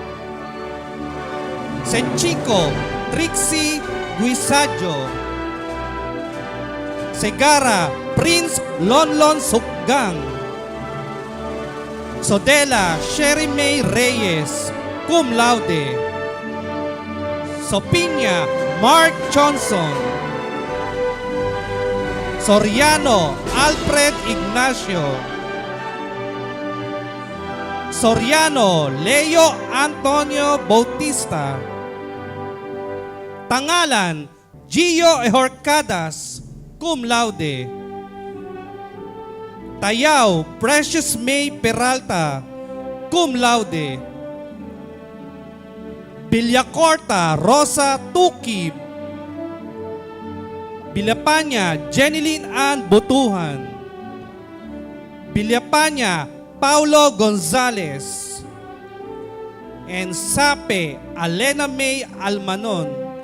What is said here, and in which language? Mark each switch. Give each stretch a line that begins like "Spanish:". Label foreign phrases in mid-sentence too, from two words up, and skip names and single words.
Filipino: Senchico Trixie Guisajo. Segara Prince Lonlon Sukgang. Sodela Sherry May Reyes,
Latin: cum laude.
Filipino: Sopiña Mark Johnson. Soriano Alfred Ignacio. Soriano Leo Antonio Bautista. Tangalan Gio Ehorcadas,
Latin: cum laude.
Filipino: Tayao Precious May Peralta,
Latin: cum laude.
Filipino: Villacorta Rosa Tukib. Villapaña Jeneline Ann Butuhan. Villapaña Paulo Gonzalez. And Sape Alena May Almanon.